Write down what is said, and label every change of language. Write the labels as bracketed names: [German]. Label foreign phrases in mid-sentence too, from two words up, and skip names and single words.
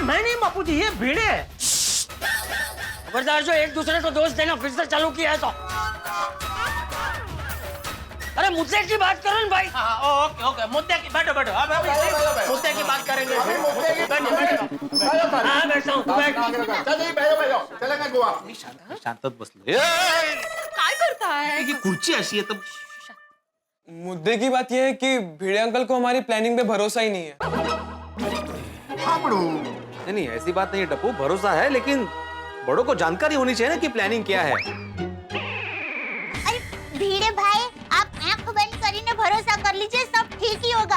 [Hindi] मैं नहीं बापूजी, ये भीड़ है। खबरदार, जो एक दूसरे को दोष देना फिर से चालू किया है तो। अरे मुद्दे की बात करो ना भाई। ओके ओके, मुद्दे की, बैठो बैठो, अब मुद्दे की बात करेंगे। हाँ बैठता हूँ, चलेगा गोवा। [Marathi] शांतत बसलो। [Hindi] काय करता है? [Marathi] की खुर्ची अशी आहे तर [Hindi] मुद्दे की बात यह है कि भिड़े अंकल को हमारी प्लानिंग पे भरोसा ही नहीं है। नहीं ऐसी बात नहीं है टप्पू, भरोसा है, लेकिन बड़ों को जानकारी होनी चाहिए ना कि प्लानिंग क्या है। अरे भिड़े भाई, आप आंख बंद કરીને भरोसा कर लीजिए, सब ठीक ही होगा।